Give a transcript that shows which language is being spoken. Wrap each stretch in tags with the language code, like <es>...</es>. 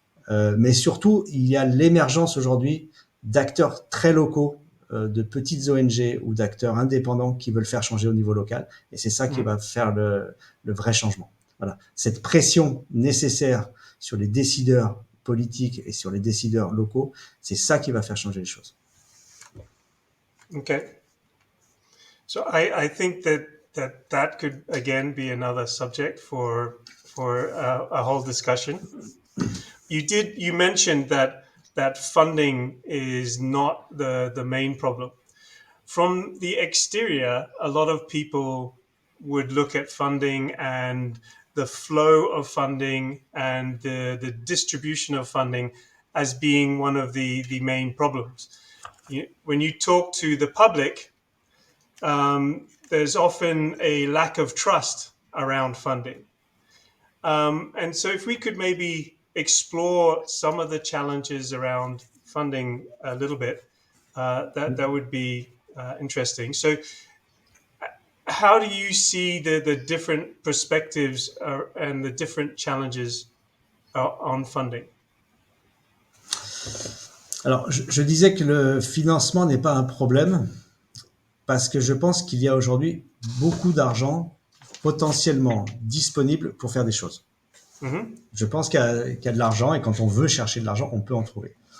<fr>Mais surtout, il y a l'émergence aujourd'hui d'acteurs très locaux, de petites ONG ou d'acteurs indépendants qui veulent faire changer au niveau local. Et c'est ça qui Mhm. va faire le vrai changement. Voilà. Cette pression nécessaire sur les décideurs politiques et sur les décideurs locaux, c'est ça qui va faire changer les choses. Okay.</fr> <en>So I think that could again be another subject for a whole discussion. You mentioned that funding is not the main problem. From the exterior, a lot of people would look at funding and the flow of funding and the distribution of funding as being one of the main problems. When you talk to the public, there's often a lack of trust around funding. And so, if we could maybe explore some of the challenges around funding a little bit, that would be interesting. So, how do you see the different perspectives and the different challenges on funding?</en> <fr>Alors, je disais que le financement n'est pas un problème parce que je pense qu'il y a aujourd'hui beaucoup d'argent potentiellement disponible pour faire des choses. Mm-hmm. Je pense qu'il y a de l'argent et quand on veut chercher de l'argent, on peut en trouver.</fr>